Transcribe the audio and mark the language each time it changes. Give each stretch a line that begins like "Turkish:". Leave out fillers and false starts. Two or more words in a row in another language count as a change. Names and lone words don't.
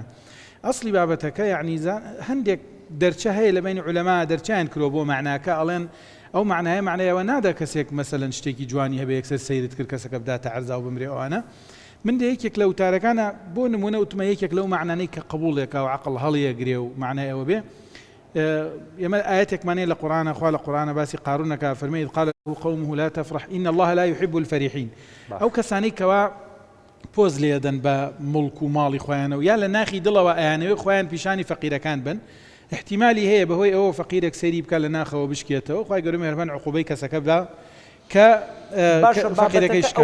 Central Kurdish: ئەسڵی بابەتەکە یعنی هەندێک دەرچە هەیە لە بین عولەما دەرچیان کرۆ بۆ معناکە، ئەڵێن ئەو معنایە معنایەوە نادا کەسێک مەسەلەن شتێکی جوانی هەبێ یەکسەر سەیرت کرد کەسەکە بداتە عەرزا و بمرێ ئەوانە. من دە یەکێک لە وتارەکانە بۆ نمونە وتمە یەکێک لەو معنانەی کە قبوڵێکە و عەقڵ هەڵیەگرێ و معنای ئەوە بێ. ئێمە ئاەتێکمانەیە لە قورآنە، خوا لە قورآنە باسی قارونەکە فەرمێ
Arabic: إذ قال له قومه لا تفرح إن الله لا يحب الفرحين.
Central Kurdish: ئەو کەسانەی کەوا پۆز لێدەن بە مڵک و ماڵی خۆیانەوە یا لە ناخی دڵەوە ئەیانەوێ خۆیان پیشانی فەقیرەکان بن، احتیمالی هەیە بەهۆی ئەوە فەقیرێک سەیری بکە لە ناخەوە بشکێتەوە، خوای گەورە مێهرەبان عقوبەی کەسەکە بدا کە فەقیرەکەی شکاند.